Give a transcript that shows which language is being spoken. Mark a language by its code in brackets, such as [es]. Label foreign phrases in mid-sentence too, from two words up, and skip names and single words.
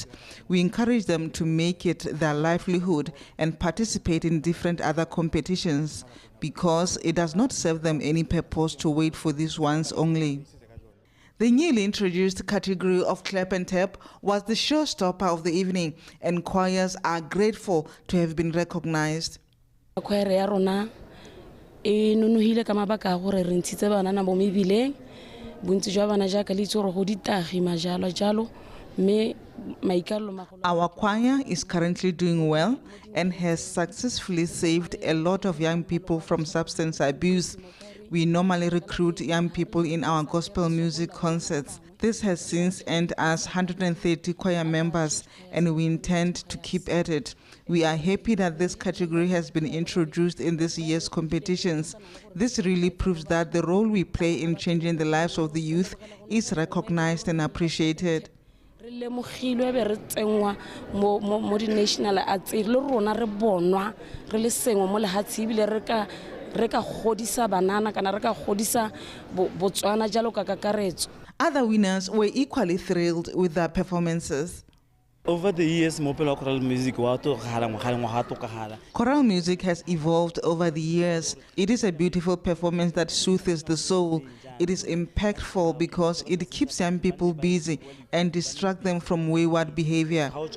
[en] We encourage them to make it their livelihood and participate in different other competitions because it does not serve them any purpose to wait for these ones only. The newly introduced category of clap and tap was the showstopper of the evening, and choirs are grateful to have been recognized. [tn] E nonohile ka mabaka a gore re ntshitse bana na mo mebileng bontsi jwa bana jaaka le itse gore go ditagi majalo jalo mme maikallo magolo. [en] Our choir is currently doing well and has successfully saved a lot of young people from substance abuse. We normally recruit young people in our gospel music concerts. This has since earned us 130 choir members, and we intend to keep at it. We are happy that this category has been introduced in this year's competitions. This really proves that the role we play in changing the lives of the youth is recognized and appreciated. [tn] Mo [en] national arts [tn] le rona re bonwa re le sengwe mo lehatsi bile re ka godisa banana kana re ka godisa Botswana jalo ka kakaretso. [en] Other winners were equally thrilled with their performances. Over the years, choral music has evolved over the years. It is a beautiful performance that soothes the soul. It is impactful because it keeps young people busy and distracts them from wayward behavior.